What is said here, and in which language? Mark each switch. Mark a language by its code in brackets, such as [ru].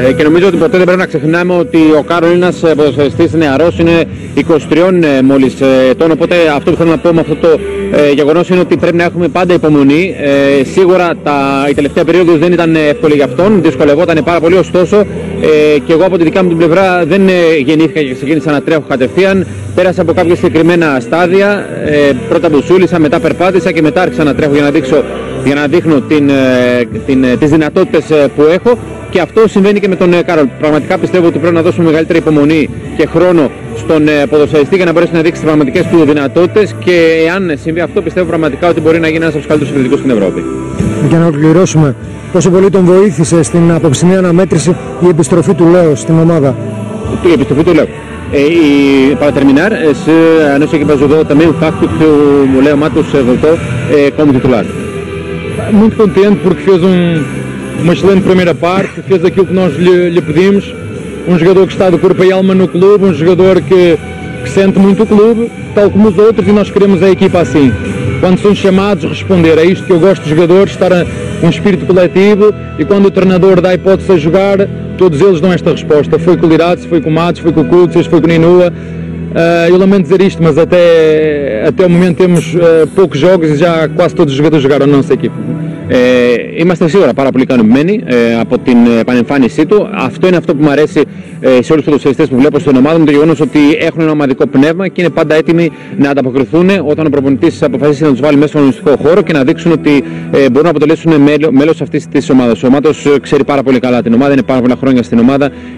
[el] Και νομίζω ότι ποτέ δεν πρέπει να ξεχνάμε ότι ο Κάρολ είναι ένας ποδοσφαιριστής νεαρός, είναι 23 μόλις ετών, οπότε αυτό που θέλω να πω με αυτό το γεγονός είναι ότι πρέπει να έχουμε πάντα υπομονή. Σίγουρα η τελευταία περίοδος δεν ήταν εύκολη για αυτόν, δυσκολευόταν πάρα πολύ, ωστόσο και εγώ από τη δικιά μου την πλευρά δεν γεννήθηκα και ξεκίνησα να τρέχω κατευθείαν. Πέρασα από κάποια συγκεκριμένα στάδια, πρώτα μπουσούλησα, μετά περπάτησα και μετά άρχισα να τρέχω για να δείχνω τις δυνατότητες που έχω και αυτό συμβαίνει και με τον Κάρολ. Πραγματικά πιστεύω ότι πρέπει να δώσουμε μεγαλύτερη υπομονή και χρόνο στον ποδοσφαιριστή για να μπορέσει να δείξει τις πραγματικές του δυνατότητες και εάν συμβεί αυτό πιστεύω πραγματικά ότι μπορεί να γίνει ένας από τους καλύτερους επιθετικούς στην Ευρώπη. Για να ολοκληρώσουμε, πόσο πολύ τον βοήθησε στην απόψινή anamέτρηση η επιστροφή του Λέο στην ομάδα? Η επιστροφή του Λέο. [pt] Para terminar, a nossa equipa ajudou também o facto que o Leo Matos voltou como titular. Muito contente porque fez uma excelente primeira parte, fez aquilo que nós lhe pedimos, um jogador que está de corpo e alma no clube, um jogador que sente muito o clube, tal como os outros, e nós queremos a equipa assim. Quando são chamados, responder. É isto que eu gosto dos jogadores, estar um espírito coletivo, e quando o treinador dá a hipótese a jogar, todos eles dão esta resposta. Foi com o Lirates, foi com o Matos, foi com o Kutsias, foi com o Ninua. Eu lamento dizer isto, mas até o momento temos poucos jogos e já quase todos os jogadores jogaram na nossa equipa. [el] Είμαστε σίγουρα πάρα πολύ ικανοποιημένοι από την επανεμφάνισή του. Αυτό είναι αυτό που μου αρέσει σε όλους τους ποδοσφαιριστές που βλέπω στην ομάδα μου, το γεγονός ότι έχουν ένα ομαδικό πνεύμα και είναι πάντα έτοιμοι να ανταποκριθούν όταν ο προπονητής αποφασίσει να τους βάλει μέσα στον αγωνιστικό χώρο και να δείξουν ότι μπορούν να αποτελέσουν μέλος αυτής της ομάδας. Ο Μάτος ξέρει πάρα πολύ καλά την ομάδα, είναι πάρα πολλά χρόνια στην ομάδα,